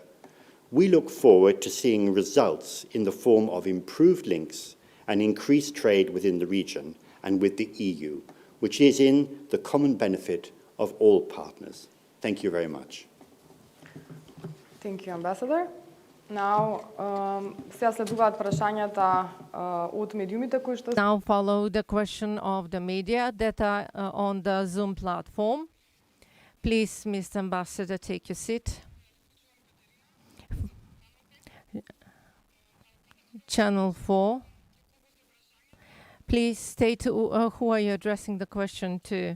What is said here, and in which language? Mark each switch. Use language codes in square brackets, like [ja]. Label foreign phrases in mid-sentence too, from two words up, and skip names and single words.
[en] We look forward to seeing results in the form of improved links and increased trade within the region and with the EU, which is in the common benefit of all partners. Thank you very much. Thank you, Ambassador. Now, [mk] сега следуваат прашањата од медиумите кои што... [en] Now follow the question of the media that are on the Zoom platform. Please, Mr. Ambassador, take your seat. Channel 4. Please state who are you addressing the question to.